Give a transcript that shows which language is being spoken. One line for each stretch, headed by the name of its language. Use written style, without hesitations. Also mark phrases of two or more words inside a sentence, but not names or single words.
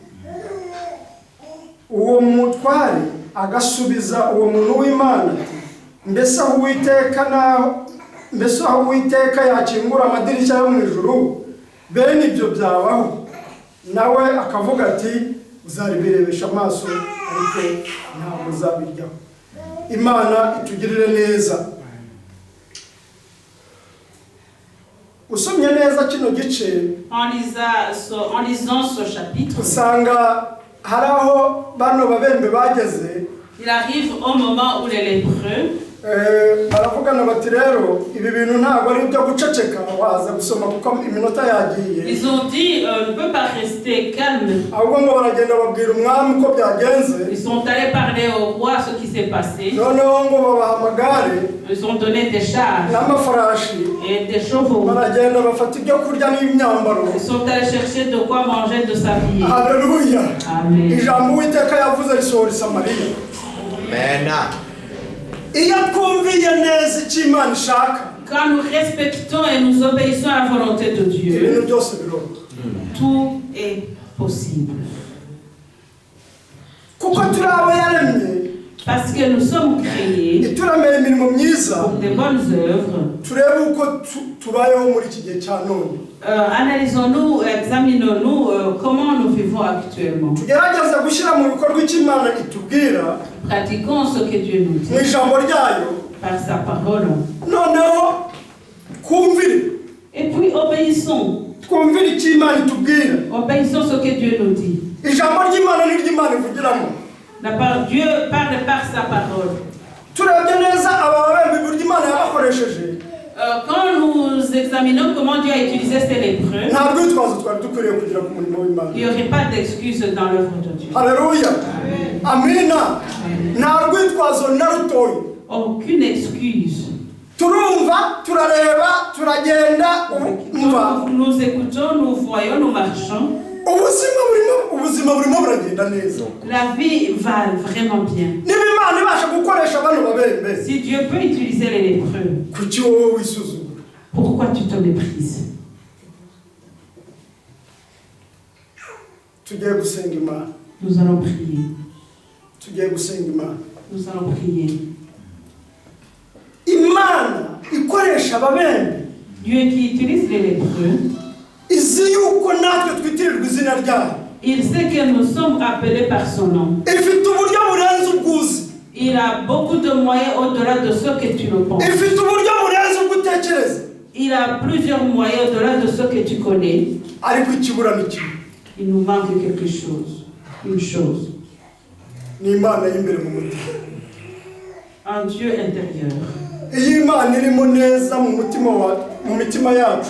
Kinyarwanda: uwo mutware agasubiza uwo muntu w'Imana ati mbese aho Uwiteka yakingura amadirishya yo mu ijuru bene ibyo byabaho? nawe akavuga ati uzaribirebesha amaso ariko ntabwo uzabiryaho. Imana itugirire neza. usomye neza kino gice
French: En lisant ce chapitre,
Kinyarwanda: usanga hari aho bano babembe bageze.
French: il arrive au moment où les lépreux
Kinyarwanda: baravugana bati rero ibi bintu ntabwo ari ibyo guceceka waza gusoma kuko iminota yagiye.
French: ils ont dit ne peut pas rester calme.
Kinyarwanda: ahubwo ngo baragenda babwira umwami uko byagenze.
French: Ils sont allés parler au roi ce qui s'est passé.
Kinyarwanda: noneho ngo babaha amagare
French: Ils ont donné des charges
Kinyarwanda: n'amafarashi
French: et des chevaux.
Kinyarwanda: baragenda bafata ibyo kurya n'imyambaro.
French: Ils sont allés chercher de quoi manger, de s'habiller.
Kinyarwanda: Haleluya. Amen. ijambo Uwiteka yavuze risohora i Samariya. Amen. iyo twumviye neza icyo Imana ishaka,
French: Quand nous respectons et nous obéissons à la volonté de Dieu,
Kinyarwanda: ibintu byose biroba.
French: tout est possible.
Kinyarwanda: kuko turi abo yaremye
French: Parce que nous sommes créés
Kinyarwanda: ituremeye imirimo myiza.
French: pour des bonnes œuvres.
Kinyarwanda: turebe uko tubayeho muri iki gihe cya none.
French: Analysons-nous, examinons-nous comment nous vivons actuellement.
Kinyarwanda: tugerageze gushyira mu bikorwa icyo Imana itubwira
French: Pratiquons ce que Dieu nous
Kinyarwanda: mu
French: dit
Kinyarwanda: ijambo ryayo,
French: par sa parole.
Kinyarwanda: noneho twumvire
French: Et puis obéissons.
Kinyarwanda: twumvire icyo Imana itubwira.
French: Obéissons ce que Dieu nous dit.
Kinyarwanda: ijambo ry'Imana ni ry'Imana ivugiramo.
French: Dieu parle par sa parole.
Kinyarwanda: turebye neza aba babembe uburyo Imana yabakoresheje,
French: Quand nous examinons comment Dieu a utilisé ces lépreux,
Kinyarwanda: nta rwitwazo twari dukwiriye kugira ku murimo w'Imana.
French: il n'y aurait pas d'excuse dans l'œuvre de Dieu.
Kinyarwanda: Haleluya. Amina. nta rwitwazo na rutoya.
French: Aucune excuse.
Kinyarwanda: turumva turareba turagenda umva
French: Nous écoutons, nous voyons, nous marchons.
Kinyarwanda: ubuzima burimo buragenda neza.
French: La vie va vraiment bien.
Kinyarwanda: niba Imana ibasha gukoresha bano babembe,
French: Si Dieu peut utiliser les lépreux,
Kinyarwanda: kuki wowe wisuzugura?
French: pourquoi tu te méprises?
Kinyarwanda: tugiye gusenga Imana.
French: Nous allons prier.
Kinyarwanda: tugiye gusenga Imana.
French: Nous allons prier.
Kinyarwanda: Imana ikoresha ababembe
French: Dieu qui utilise les lépreux,
Kinyarwanda: izi yuko natwe twitirirwa izina ryayo.
French: il sait que nous sommes appelés par son nom.
Kinyarwanda: ifite uburyo burenze ubwuzi.
French: Il a beaucoup de moyens au-delà de ce que tu ne penses.
Kinyarwanda: ifite uburyo burenze ubwutekereza.
French: Il a plusieurs moyens au-delà de ce que tu connais.
Kinyarwanda: ariko ikibura ni kimwe.
French: Il nous manque quelque chose. Une chose.
Kinyarwanda: ni Imana y'imbere mu mutima.
French: Un Dieu intérieur.
Kinyarwanda: iyo Imana irimo neza mu mitima yacu,